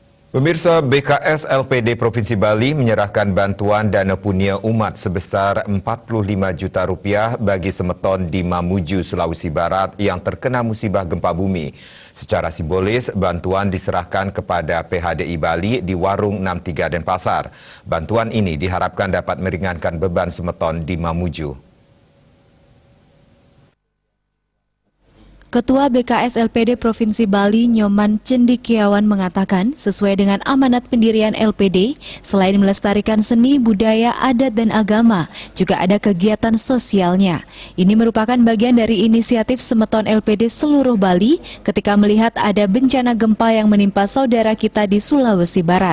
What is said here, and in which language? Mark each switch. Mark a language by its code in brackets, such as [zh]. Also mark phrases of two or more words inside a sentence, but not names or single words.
[id] Pemirsa, BKS LPD Provinsi Bali menyerahkan bantuan dana punia umat sebesar Rp45 juta bagi Semeton di Mamuju, Sulawesi Barat yang terkena musibah gempa bumi. Secara simbolis, bantuan diserahkan kepada PHDI Bali di Warung 63 Denpasar. Bantuan ini diharapkan dapat meringankan beban Semeton di Mamuju. Ketua BKS LPD Provinsi Bali, Nyoman Cendikiawan mengatakan, sesuai dengan amanat pendirian LPD, selain melestarikan seni, budaya, adat, dan agama, juga ada kegiatan sosialnya. Ini merupakan bagian dari inisiatif Semeton LPD seluruh Bali ketika melihat ada bencana gempa yang menimpa saudara kita di Sulawesi Barat.